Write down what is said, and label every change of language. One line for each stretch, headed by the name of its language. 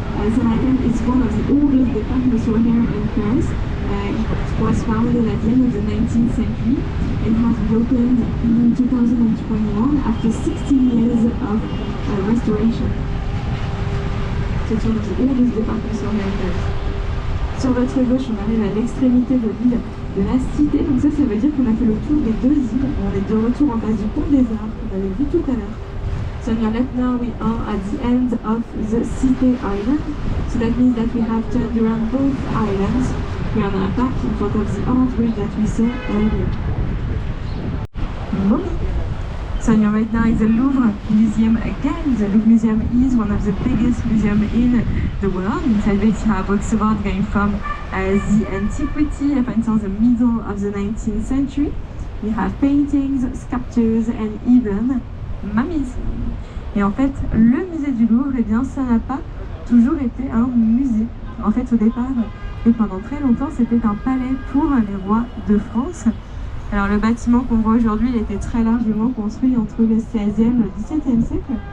English: It's one of the oldest department stores here in Paris. It was founded at the end of the 19th century. It has opened in 2021 after 16 years of restoration. C'est one of the oldest department stores here in Paris.
French: Sur votre gauche, on arrive à l'extrémité de l'île de la Cité. Donc ça veut dire qu'on a fait le tour des deux îles. On est de retour en face du pont des Arts qu'on avait vu tout à l'heure.
English: So on your left now we are at the end of the Cité Island. So that means that we have turned around both islands. We are now back in front of the art bridge that we saw earlier. So on your right now is the Louvre Museum again. The Louvre Museum is one of the biggest museums in the world. Inside it you have works of art going from the antiquity up until the middle of the 19th century. We have paintings, sculptures and even mummies.
French: Et en fait, le musée du Louvre, eh bien, ça n'a pas toujours été un musée. En fait, au départ, et pendant très longtemps, c'était un palais pour les rois de France. Alors, le bâtiment qu'on voit aujourd'hui, il était très largement construit entre le 16e et le 17e siècle.